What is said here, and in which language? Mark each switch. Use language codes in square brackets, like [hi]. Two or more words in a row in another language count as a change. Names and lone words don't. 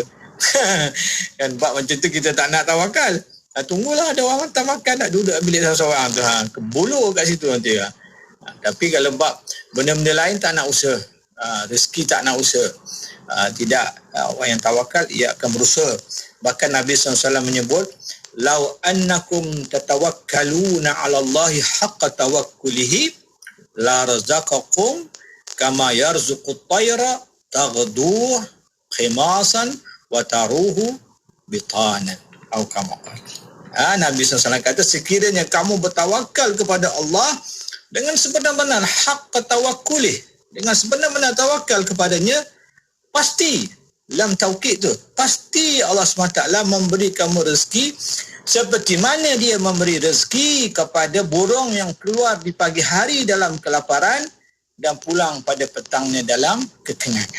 [ms] Kan bab macam tu kita tak nak tawakal. Tunggulah ada orang tak makan, nak duduk bilik seorang tu. Kebuluh kat situ nanti. Tapi kalau bab benda-benda lain tak nak usaha. Rezeki tak nak usaha. Tidak, orang yang tawakal ia akan berusaha. Bahkan Nabi SAW menyebut, [ar] "لو أنكم تتوكلون على الله حق توكله لرزقكم كما يرزق الطير تغدو خماصا وتروح بطانا." [ms] Atau kama Nabi SAW kata, sekiranya kamu bertawakal kepada Allah dengan sebenar-benar [ar] حق توكل, [ms] dengan sebenar-benar tawakal kepadanya, pasti [ar] لام توكيد [ms] tu, pasti Allah SWT memberi kamu rezeki seperti mana dia memberi rezeki kepada burung yang keluar di pagi hari dalam kelaparan dan pulang pada petangnya dalam kekenyangan.